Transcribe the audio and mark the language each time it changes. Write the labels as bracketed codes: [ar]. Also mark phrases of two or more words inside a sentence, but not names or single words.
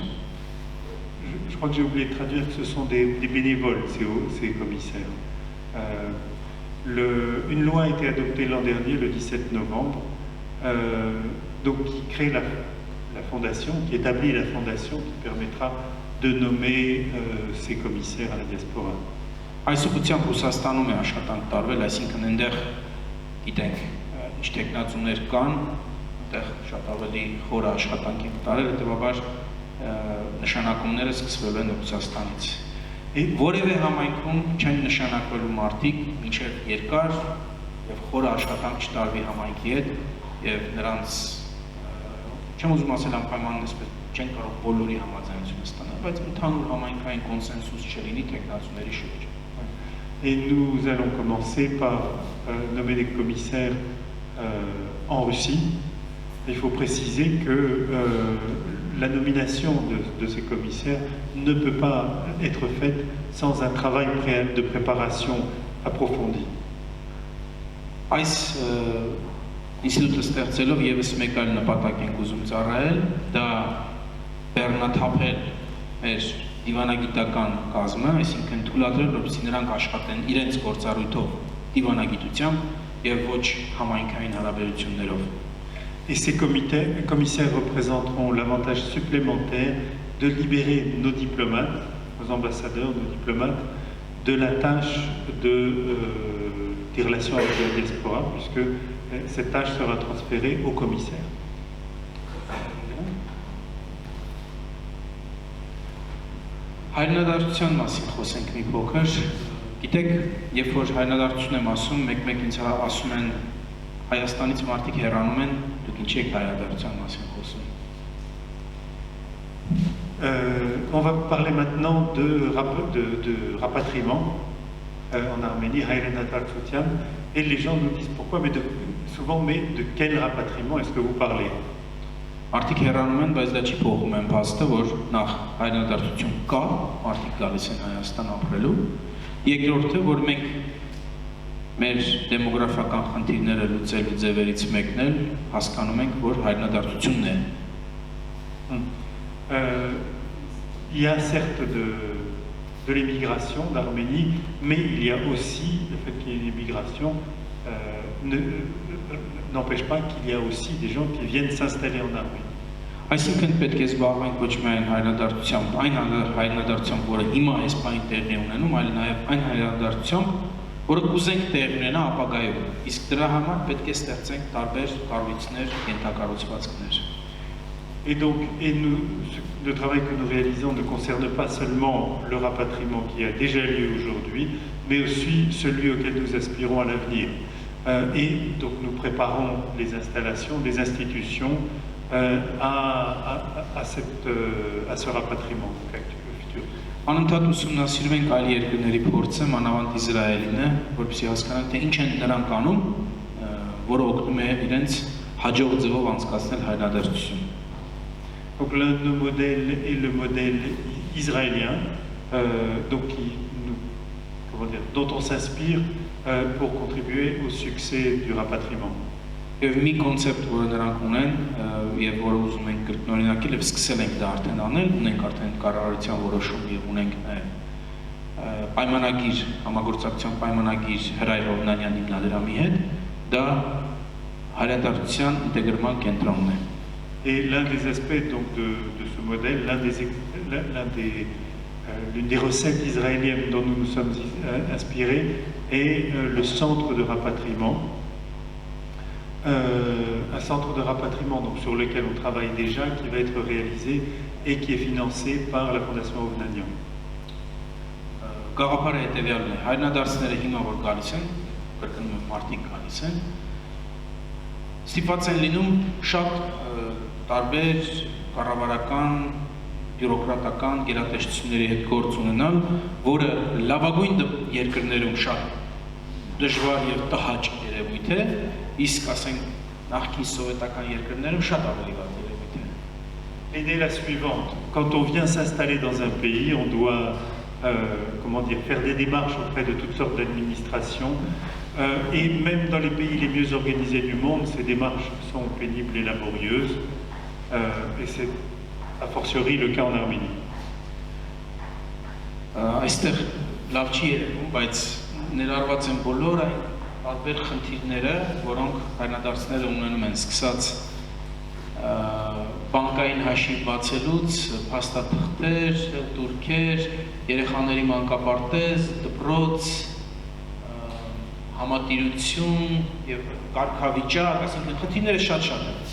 [fr] Je crois que j'ai oublié de traduire que ce sont des bénévoles, ces commissaires. Une loi a été adoptée l'an dernier, le 17 novembre, donc qui crée la fondation, qui établit la fondation qui permettra de nommer ces commissaires à la diaspora. [hy] Այս ուղղությամբ Ռուսաստանում է աշխատանք տարվել, այսինքն այնտեղ գիտենք ինչ տեխնացուներ կան, այնտեղ շատ ավելի խոր աշխատանք են տարել, հետեւաբար նշանակումները սկսվել են Ռուսաստանից։ Որևէ համայնքում չեն նշանակվելու մարդիկ մինչև երկար եւ խոր աշխատանք չտարվի համայնքի հետ եւ նրանց չեմ ուզում ասել անպայման այսպես չեն կարող բոլորի համաձայնությունը ստանալ, բայց ընդհանուր համայնքային կոնսենսուս չլինի տեխնացուների շուրջ։ [fr] Et nous allons commencer par nommer des commissaires en Russie. Il faut préciser que la nomination de ces commissaires ne peut pas être faite sans un travail préalable de préparation approfondi. [hy] Այս ինստիտուտը ստեղծելով եւս մեկ այլ նպատակ ենք ուզում ծառայել, դա բեռնաթափել մեր դիվանագիտական կազմը, այսինքն թույլատրել, որպեսզի նրանք աշխատեն իրենց գործառույթով դիվանագիտությամբ եւ ոչ համայնքային հարաբերություններով։ [fr] Et ces commissaires représenteront l'avantage supplémentaire de libérer nos diplomates, nos ambassadeurs, nos diplomates, de la tâche des relations avec la diaspora, puisque cette tâche sera transférée aux commissaires. [hy] Հայրենադարձության մասին խոսենք մի փոքր։ Գիտեք, երբ որ հայրենադարձություն եմ ասում, մեկ-մեկ ինձ ասում են Հայաստանից մարդիկ հեռանում են, դուք ինչի եք հայրենադարձության մասին խոսում։ [fr] On va parler maintenant de rapatriement en Arménie, Հայրենադարձության, et les gens nous disent pourquoi, mais souvent, mais de quel rapatriement est-ce que vous parlez? [hy] Մարդիկ հեռանում են, բայց դա չի փոխում են փաստը, որ նախ հայրենադարձություն կա, մարդիկ գալիս են Հայաստան ապրելու, երկրորդը, որ մենք մեր դեմոգրաֆիական խնդիրները լուծելու ձևերից մեկն էլ հասկանում ենք, որ հայրենադարձությունն է։ [fr] Il y a certes de l'immigration d'Arménie, mais il y a aussi, le fait qu'il y ait une immigration n'empêche pas qu'il y a aussi des gens qui viennent s'installer en Arménie. [hy] Այսինքն պետք է զբաղվենք ոչ միայն հայրենադարձությամբ, այն հայրենադարձությամբ, որը հիմա այս պահին տեղի ունենում, այլ նաև այն հայրենադարձությամբ, որը կուզենք տեղի ունենա ապագայում։ Իսկ դրա համար պետք է ստեղծենք տարբեր կառույցներ, ենթակառուցվածքներ։ [fr] Et donc, le travail que nous réalisons ne concerne pas seulement le rapatriement qui a déjà lieu aujourd'hui, mais aussi celui auquel nous aspirons à l'avenir. Et donc nous préparons les installations, les institutions à ce rapatriement futur. [hy] Անընդհատ ուսումնասիրում ենք այլ երկրների փորձը, մանավանդ Իսրայելին է, որպեսզի հասկանանք, թե ինչ են նրանք անում, որը օգնում է իրենց հաջող ձևով անցկացնել հայրենադարձություն։ [fr] Donc l'un de nos modèles est le modèle israélien, dont on s'inspire pour contribuer au succès du rapatriement. [hy] Եվ մի կոնցեպտ, որը նրանք ունեն, եւ որը ուզում ենք կրկնօրինակել եւ սկսել ենք դա արդեն անել, ունենք արդեն կառավարության որոշում եւ ունենք պայմանագիր, համագործակցության պայմանագիր Հրայր Հովնանյան հիմնադրամի հետ, դա հայրենադարձության ինտեգրման կենտրոնն է։ [fr] Et l'un des aspects donc, de ce modèle, l'une des recettes israéliennes dont nous nous sommes inspirés est le centre de rapatriement. Un centre de rapatriement donc, sur lequel on travaille déjà, qui va être réalisé et qui est financé par la Fondation Hovnanian. [hy] Գաղափարը հետևյալն է, հայրենադարձները հիմա որ գալիս են, կրկնում եմ մարդիկ գալիս են, ստիպված են լինում շատ տարբեր կառավարական, բյուրոկրատական գերատեսչությունների հետ գործ ունենալ, որը լավագույն երկրներում շատ դժվար եւ տհաճ երևույթ է, իսկ ասենք նախկին սովետական երկրներում շատ ավելի վատ երևույթ է։ [fr] L'idée est la suivante, quand on vient s'installer dans un pays, on doit faire des démarches auprès de toutes sortes d'administrations et même dans les pays les mieux organisés du monde, ces démarches sont pénibles et laborieuses et c'est a fortiori le cas en Arménie. [hy] Այստեղ լավ չի երևում, բայց ներառված են բոլոր այն տարբեր խնդիրները, որոնք հայրենադարձները ունենում են, սկսած բանկային հաշիվ բացելուց, փաստաթղթեր, տուրքեր, երեխաների մանկապարտեզ, դպրոց, համատիրություն եւ կարգավիճակ, այսինքն խնդիրները շատ-շատ են։